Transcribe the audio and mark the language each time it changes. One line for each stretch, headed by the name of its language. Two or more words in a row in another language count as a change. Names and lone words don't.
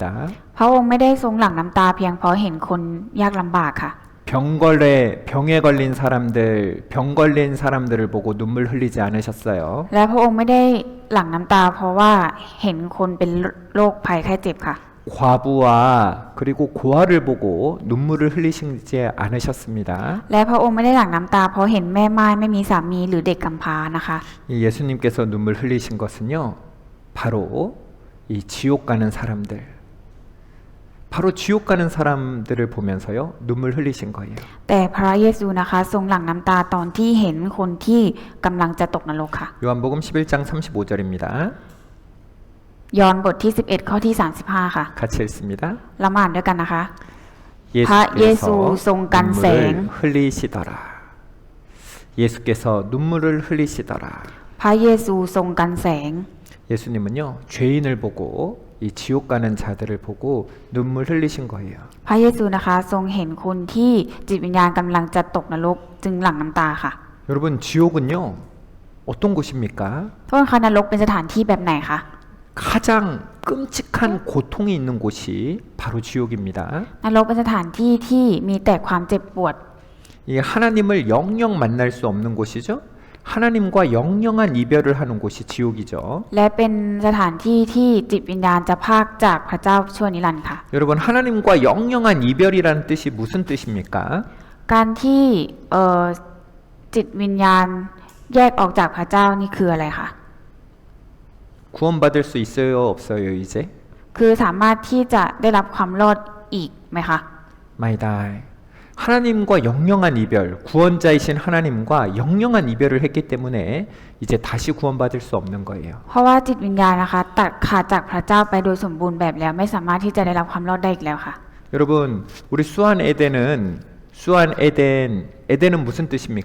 Thai: พระองค์ไม่ได้ทรงหลั่งน้ำตาเพียงเพราะเห็นคนยากลำบากค่ะ
Korean: 병에 걸린 사람들, 병 걸린 사람들을 보고 눈물 흘리지 않으셨어요.
Thai: และพระองค์ไม่ได้หลั่งน้ำตาเพราะว่าเห็นคนเป็นโรคภัยไข้เจ็บค่ะ
Korean: 과부와 그리고 고아를 보고 눈물을 흘리시지 않으셨습니다.
Thai: และพระองค์ไม่ได้หลั่งน้ำตาเพราะเห็นแม่ม่ายไม่มีสามีหรือเด็กกำพร้านะคะ
Korean: 이 예수님께서 눈물 흘리신 것은요. 바로 이 지옥 가는 사람들. 바로 지옥 가는 사람들을 보면서요. 눈물 흘리신 거예요.
Thai: แต่พระเยซูนะคะทรงหลั่งน้ำตาตอนที่เห็นคนที่กำลังจะตกนรกค่ะ
Korean: 요한복음 11장 35절입니다.
Thai: ยอห์นบทที่11ข้อที่35ค่ะ
Korean: 같이 읽습니다.
Thai: เรามาอ่านด้วยกันนะคะ พระเยซู
Korean: 예수께서
Thai: ทรงกันแสง
Korean: 눈물을 흘리시더라. 예수께서 눈물을 흘리시더라.
Thai: พระเยซูทรงกันแสง
Korean: 예수님은요. 죄인을 보고 이 지옥 가는 자들을 보고 눈물 흘리신 거예요.
Thai: พระเยซูนะคะทรงเห็นคนที่จิตวิญญาณกำลังจะตกนรกจึงหลั่งน้ำตาค่ะ
Korean: 여러분 지옥은요. 어떤 곳입니까?
Thai: โทษค่ะนรกเป็นสถานที่แบบไหนคะ
Korean: 가장 끔찍한 고통이 있는 곳이 바로 지옥입니다.
Thai: นรกเป็นสถานที่ที่มีแต่ความเจ็บปวด
Korean: 이 하나님을 영영 만날 수 없는 곳이죠. 하나님과 영영한 이별을 하는 곳이 지옥이죠.
Thai: และเป็นสถานที่ที่จิตวิญญาณจะพรากจากพระเจ้าชั่วนิรันดร์ค่ะ
Korean: 여러분 하나님과 영영한 이별이라는 뜻이 무슨 뜻입니까?
Thai: การที่จิตวิญญาณแยกออกจากพระเจ้านี่คืออะไรคะ
Korean: 구원받을 수 있어요, 없어요, 이제?
Thai: คือสามารถที่จะได้รับความรอดอีกไหมคะ 마이다.
Korean: 하나님과 영영한 이별, 구원자이신 하나님과 영영한 이별을 했기 때문에 이제 다시 구원받을 수 없는 거예요.
Thai: เพราะว่าจิตวิญญาณนะคะตัดขาดจากพระเจ้าไปโดยสมบูรณ์แบบแล้วไม่สามารถที่จะได้รับความรอดได้อีกแล้วค่ะ
Korean: 여러분, 우리 수안 에덴은 무슨 뜻입니까?